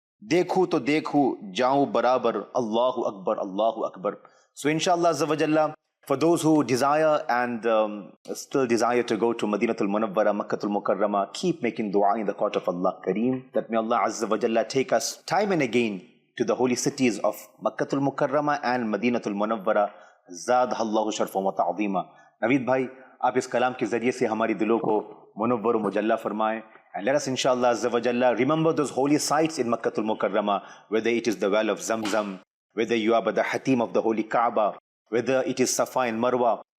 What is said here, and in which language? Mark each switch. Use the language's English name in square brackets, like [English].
[Urdu] دیکھو تو دیکھو جاؤں برابر [Arabic] Allahu Akbar, Allahu Akbar. [English] So inshallah Azza wa Jalla, for those who desire and still desire to go to Madinatul Munawwara, Makkatul Mukarrama, keep making dua in the court of Allah Kareem, that may Allah Azza wa Jalla take us time and again to the holy cities of Makkatul Mukarrama and Madinatul Munawwara. [Arabic] زادہ اللہ شرفا و تعظیما. [Urdu] نوید بھائی، آپ اس کلام کے ذریعے سے ہماری دلوں کو منور و مجلہ فرمائیں. [English] And let us inshallah Azza wa Jalla remember those holy sites in Makkatul Mukarrama, whether it is the well of Zamzam, whether you are by the Hatim of the Holy Kaaba, whether it is Safa and Marwa.